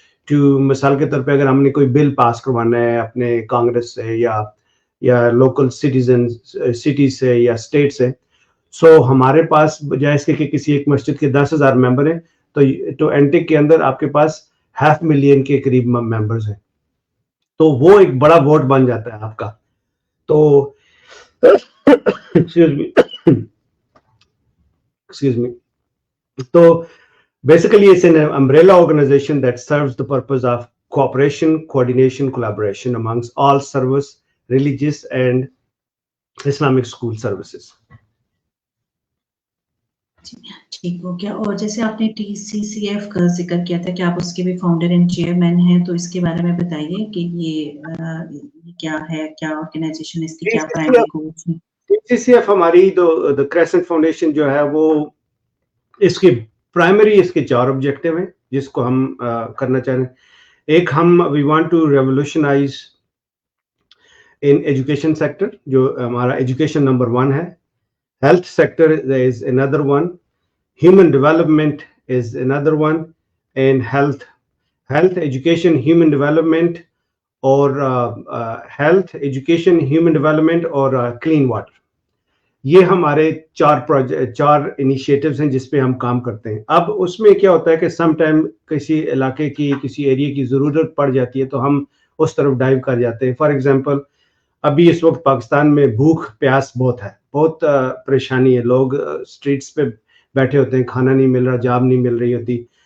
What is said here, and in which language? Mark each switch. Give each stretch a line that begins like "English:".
Urdu: To مثال کے طور پہ اگر ہم نے کوئی بل پاس کروانا ہے اپنے کانگریس سے یا لوکل سٹیز سے یا اسٹیٹ سے، سو ہمارے پاس بجائے اس کے کہ کسی ایک مسجد کے 10,000 ممبر ہیں تو اینٹک کے اندر آپ کے پاس 500,000 کے قریب ممبرز ہیں, تو وہ ایک بڑا ووٹ بن جاتا ہے آپ کا.
English: تو excuse me. So basically it's an umbrella organization that serves the purpose of cooperation, coordination, collaboration amongst all service, religious and Islamic school services.
Urdu: ٹھیک ہو گیا. اور جیسے آپ نے TCCF کا ذکر کیا تھا کہ آپ اس کے بھی فاؤنڈر اینڈ چیئرمین ہیں, تو اس کے بارے میں بتائیے کہ یہ کیا ہے, کیا آرگنائزیشن, اس کی کیا پرائمری گولز ہیں. TCCF ہماری the Crescent Foundation جو ہے وہ اس کی پرائمری اس کے 4 آبجیکٹیو ہیں جس کو ہم کرنا چاہ رہے ہیں. ایک ہم
English: we want to revolutionize in education sector,
Urdu: جو ہمارا ایجوکیشن نمبر 1 ہے.
English: Health sector is another one. Human development is another one. And health, education, human development, or health, education, human development, or clean water.
Urdu: یہ ہمارے 4 initiatives ہیں جس پہ ہم کام کرتے ہیں. اب اس میں کیا ہوتا ہے کہ سم ٹائم کسی علاقے کی, کسی ایریا کی ضرورت پڑ جاتی ہے تو ہم اس طرف ڈائیو کر جاتے ہیں. فار ایگزامپل ابھی اس وقت پاکستان میں بھوک پیاس بہت ہے, بہت پریشانی ہے, لوگ اسٹریٹس پہ بیٹھے ہوتے ہیں, کھانا نہیں مل رہا, جاب نہیں مل رہی ہوتی.